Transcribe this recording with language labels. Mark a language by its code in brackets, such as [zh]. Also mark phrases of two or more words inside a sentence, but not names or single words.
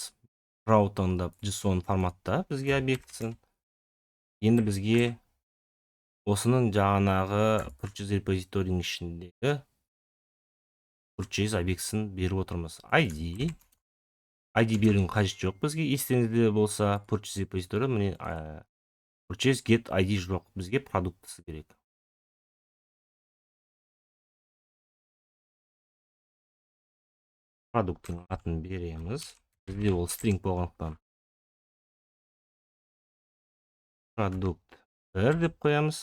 [kk] Proton JSON форматта бізге объектісін. Енді бізге осының жаңағы [en] purchase repository'nin [kk] ішіндегі purchase объектісін беріп отырмыз. ID берудің қажет жоқ бізге. Естеріңізде болса, [en] purchase repository [kk] міне [en] purchase get ID [kk] жоқ. Бізге продуктысы керек. Продукттың атын береміз. Бізде ол string болғандықтан продукт 1 деп қоямыз.